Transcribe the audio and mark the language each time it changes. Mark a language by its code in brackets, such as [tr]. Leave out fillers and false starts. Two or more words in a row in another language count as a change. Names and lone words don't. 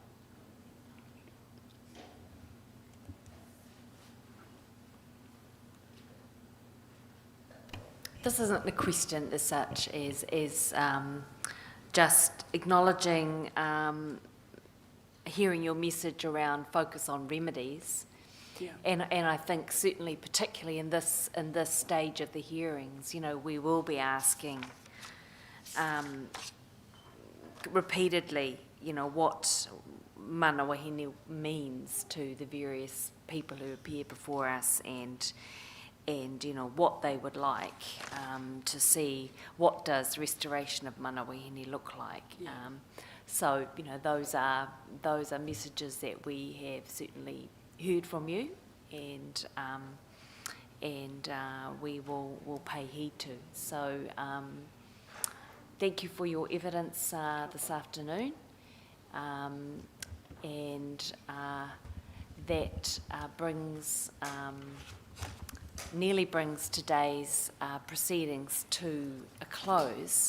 [en] This isn't a question as such as just acknowledging, hearing your message around focus on remedies. Yeah. And I think certainly, particularly in this stage of the hearings, you know, we will be asking repeatedly, you know, what [mi] mana wahine [en] means to the various people who appear before us, and you know what they would like to see. What does restoration of [mi] mana wahine [en] look like? Yeah. So you know, those are messages that we have certainly heard from you, and we will pay heed to. So thank you for your evidence this afternoon, and that brings nearly brings today's proceedings to a close.